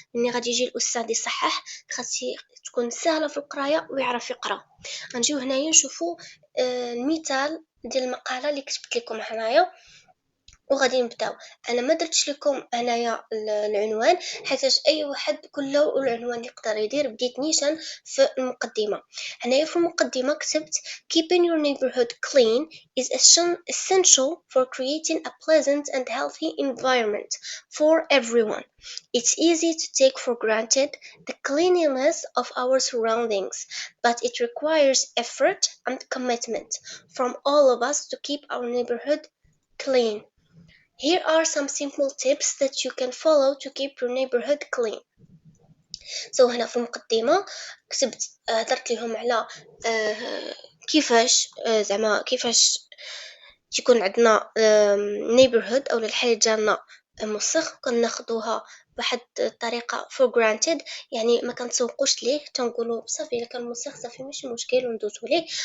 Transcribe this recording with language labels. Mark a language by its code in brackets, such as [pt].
[ar] ملي غادي يجي الأستاذ يصحح خاص تكون سهلة في القراية ويعرف يقرأ. غنجيو هنايا نشوفوا المثال ديال المقالة اللي كتبت لكم هنايا وغادي نبداو. انا ما درتش لكم هنايا العنوان حيت اي واحد كله العنوان يقدر يدير، بديت نيشان في المقدمه. هنايا في المقدمه كتبت [en] keeping your neighborhood clean is essential for creating a pleasant and healthy environment for everyone. It's easy to take for granted the cleanliness of our surroundings, but it requires effort and commitment from all of us to keep our neighborhood clean. Here are some simple tips that you can follow to keep your neighborhood clean. [ar] هنا في المقدمة كتبت درت لهم على كيفاش زعما كيفاش تكون عندنا neighborhood أو الحي ديالنا مسخ، كناخدوها بواحد الطريقة [en] for granted، [ar] يعني ما كنتسوقوش ليه، تنقولوا صافي الا كان مسخ صافي ماشي مشكل وندوزو ليه.